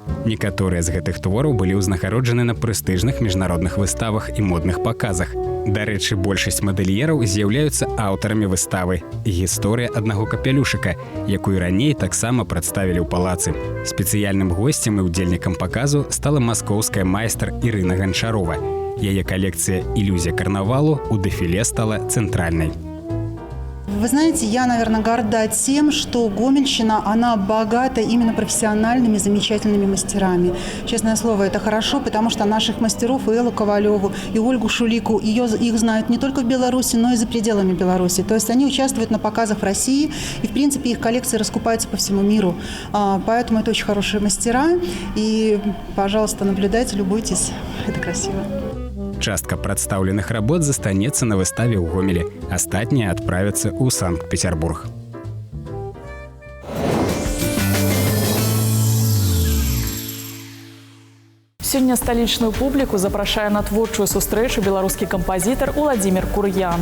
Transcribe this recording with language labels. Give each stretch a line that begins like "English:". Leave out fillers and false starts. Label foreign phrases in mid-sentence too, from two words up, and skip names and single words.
Belarusian: Некаторыя з гэтых твораў былі ўзнагароджаны на прэстыжных міжнародных выставах і модных паказах. Дарэчы, большасць мадэльераў з'яўляюцца аўтарамі выставы «Гісторыя аднаго капелюшыка», якую раней таксама прадставілі ў палацы. Спецыяльным госцем і ўдзельнікам паказу стала маскоўская майстар Ірына Ганчарова.
Russian: Яе коллекция «Иллюзия карнавалу» у дефиле стала центральной. Вы знаете, я, наверное, горда тем, что Гомельщина, она богата именно профессиональными, замечательными мастерами. Честное слово, это хорошо, потому что наших мастеров, и Эллу Ковалеву, и Ольгу Шулику, их знают не только в Беларуси, но и за пределами Беларуси. То есть они участвуют на показах в России, и, в принципе, их коллекции раскупаются по всему миру. Поэтому это очень хорошие мастера, и, пожалуйста, наблюдайте, любуйтесь, это красиво.
Belarusian: Частка прадстаўленых работ застанецца на выставе ў Гомелі. Астатнія адправяцца ў Санкт-Петербург. Сёння сталічную публіку запрашае на творчую сустрэчу беларускі кампазітар Уладзімір Кур'ян.